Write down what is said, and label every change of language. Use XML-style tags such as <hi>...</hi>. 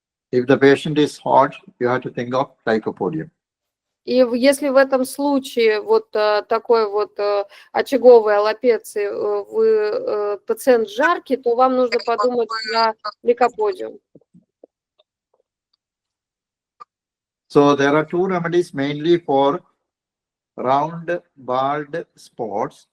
<en>If the patient is hot, you have to think of lycopodium.</en> <ru>И если в этом случае вот такой вот очаговой аллопеции пациент жаркий, то вам нужно подумать про лейкоподиум.</ru> <en>So there are two remedies mainly for round, bald spots.</en>